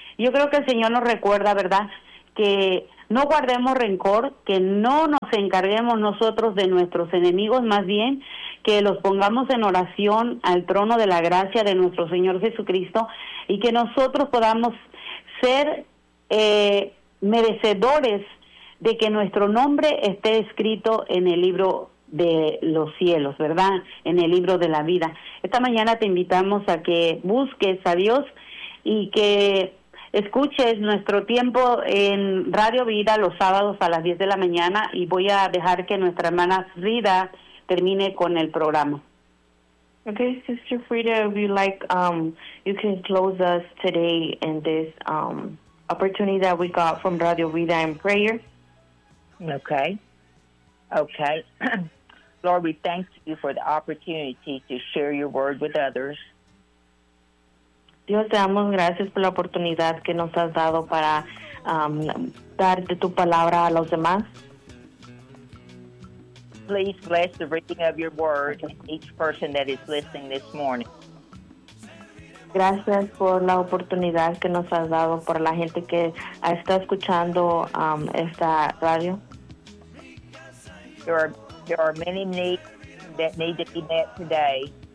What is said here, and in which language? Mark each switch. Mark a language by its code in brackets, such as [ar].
[es] Yo creo que el Señor nos recuerda, ¿verdad?, que no guardemos rencor, que no nos encarguemos nosotros de nuestros enemigos, más bien que los pongamos en oración al trono de la gracia de nuestro Señor Jesucristo y que nosotros podamos ser merecedores de que nuestro nombre esté escrito en el libro de los cielos, ¿verdad?, en el libro de la vida. Esta mañana te invitamos a que busques a Dios y que escuches nuestro tiempo en Radio Vida los sábados a las 10 de la mañana, y voy a dejar que nuestra hermana Frida termine con el programa. [en] Okay, Sister Frida, if you like, you can close us today in this opportunity that we got from Radio Vida in prayer. Okay. Okay. Lord, we thank you for the opportunity to share your word with others. [es] Dios, te damos gracias por la oportunidad que nos has dado para darte tu palabra a los demás. [en] Please bless the reading of your word in each person that is listening this morning. [es] Gracias por la oportunidad que nos has dado por la gente que está escuchando esta radio. [en] There are many needs that need to be met today.